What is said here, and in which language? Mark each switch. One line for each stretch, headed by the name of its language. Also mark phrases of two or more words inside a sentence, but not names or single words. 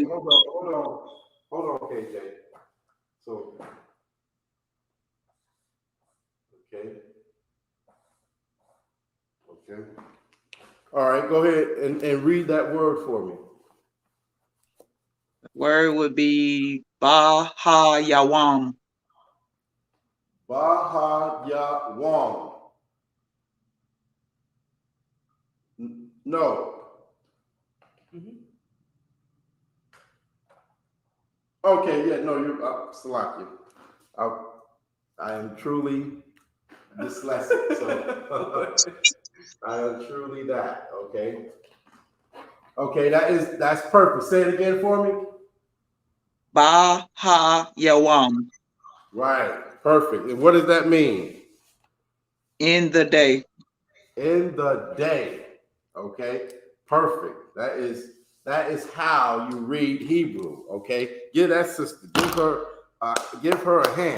English: Hold on, KJ. So, okay. Okay. All right, go ahead and read that word for me. word would be
Hebrew: ba ha yawam. Bahayawam.
English: No. Okay, yeah, no, you're Salaki. I am truly dyslexic, so I am truly that. Okay. Okay, that's perfect. Say it again for me.
Hebrew: Ba ha yawam.
English: Right, perfect. And what does that mean? In the day. In the day. Okay, perfect. That is how you read Hebrew. Okay, give that sister, give her a hand.